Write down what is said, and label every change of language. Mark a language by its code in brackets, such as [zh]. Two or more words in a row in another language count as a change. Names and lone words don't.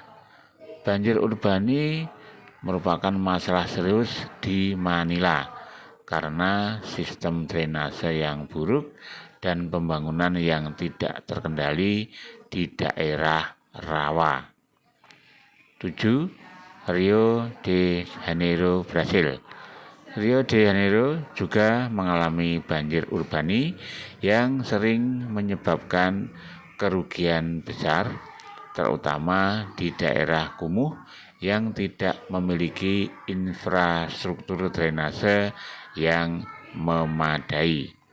[id] Banjir urbani merupakan masalah serius di Manila karena sistem drainase yang buruk dan pembangunan yang tidak terkendali di daerah rawa. 7. Rio de Janeiro, Brasil. Rio de Janeiro juga mengalami banjir urbani yang sering menyebabkan kerugian besar, terutama di daerah kumuh yang tidak memiliki infrastruktur drainase yang memadai.